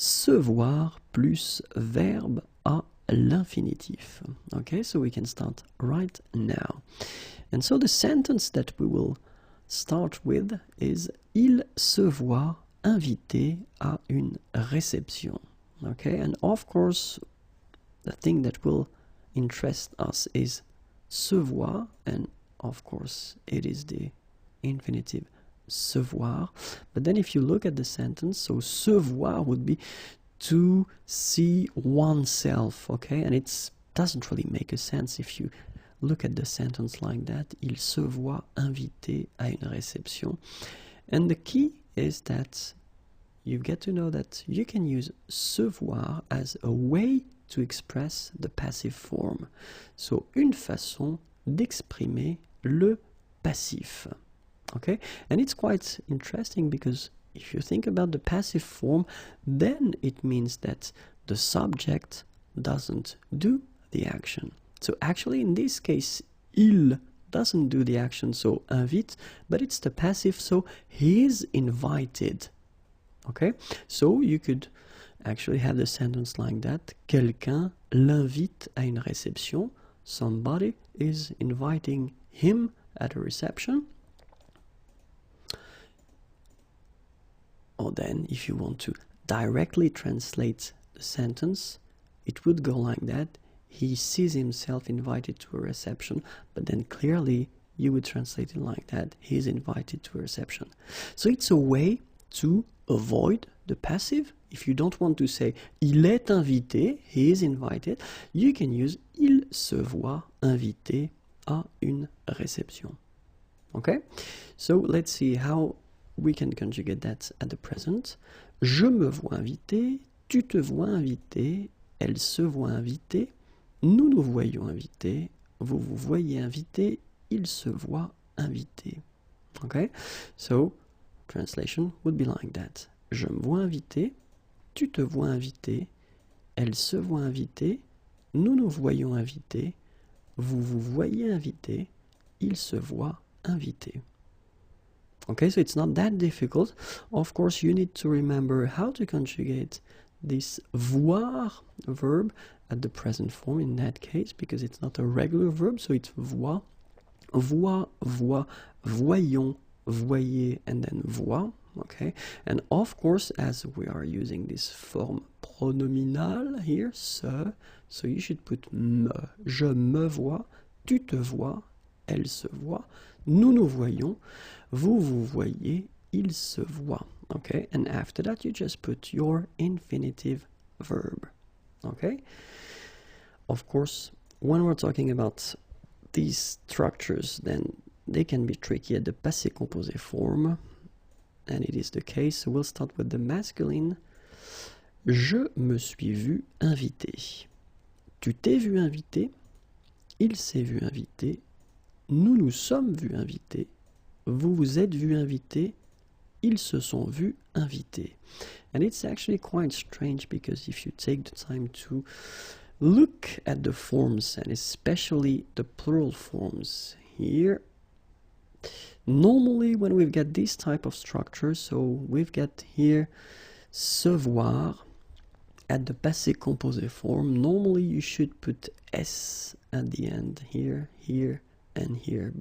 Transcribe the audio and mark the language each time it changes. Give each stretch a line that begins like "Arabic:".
French: recevoir plus verbe à l'infinitif.
English: Okay, so we can start right now. And so the sentence that we will start with is
French: il se voit invité à une réception.
English: Okay, and of course, the thing that will interest us is se voir, and of course, it is the infinitive se voir. But then if you look at the sentence, so se voir would be to see oneself, okay? And it doesn't really make a sense if you look at the sentence like that.
French: Il se voit invité à une réception.
English: And the key is that you get to know that you can use se voir as a way to express the passive form.
French: So, une façon d'exprimer le passif.
English: Okay? And it's quite interesting because if you think about the passive form, then it means that the subject doesn't do the action. So actually in this case, il doesn't do the action, so invite, but it's the passive, so he is invited. Okay? So you could actually have the sentence like that.
French: Quelqu'un l'invite à une réception.
English: Somebody is inviting him at a reception. Or then, if you want to directly translate the sentence, it would go like that. He sees himself invited to a reception, but then clearly you would translate it like that. He is invited to a reception. So it's a way to avoid the passive. If you don't want to say
French: il est invité,
English: he is invited, you can use
French: il se voit invité à une réception.
English: Okay? So let's see how we can conjugate that at the present.
French: Je me vois invité, tu te vois invité, elle se voit invitée, nous nous voyons invités, vous vous voyez invité, il se voit invité.
English: Okay? So, translation would be like that.
French: Je me vois invité, tu te vois invité, elle se voit invitée, nous nous voyons invités, vous vous voyez invité, il se voit invité.
English: Okay, so it's not that difficult. Of course, you need to remember how to conjugate this voir verb at the present form in that case, because it's not a regular verb, so it's voir, voit, voyons, voyez, and then voir. Okay, and of course, as we are using this form pronominal here, se, so you should put me.
French: Je me vois, tu te vois, elle se voit, nous nous voyons, vous vous voyez, il se voit.
English: Okay, and after that you just put your infinitive verb. Okay, of course, when we're talking about these structures, then they can be tricky at the passé composé form, and it is the case. So we'll start with the masculine.
French: Je me suis vu invité. Tu t'es vu invité. Il s'est vu invité. Nous nous sommes vus invités. Vous vous êtes vus invités. Ils se sont vus invités.
English: And it's actually quite strange because if you take the time to look at the forms, and especially the plural forms here, normally when we've got this type of structure, so we've got here se voir at the passé composé form, normally you should put S at the end, here, here, and here.